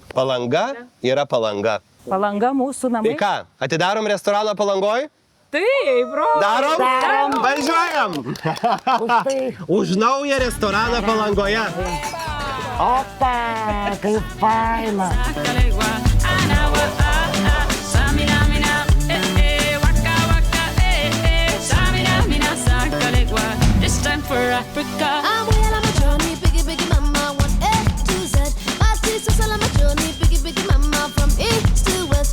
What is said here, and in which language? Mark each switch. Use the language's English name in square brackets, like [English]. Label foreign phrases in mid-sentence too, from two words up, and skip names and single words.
[Lithuanian] Palanga yra Palanga. Palanga mūsų namai. Tai ką, atidarom restoraną Palangoj? Taip, bro. Darom? Važiuojam! Už tai. Už naują restoraną Palangoje. Opa, kaip faina. [English] This time for Africa. I'm well on my journey, biggie mama, 1 A to Z. My teacher's all on my journey, biggie mama, from east to west.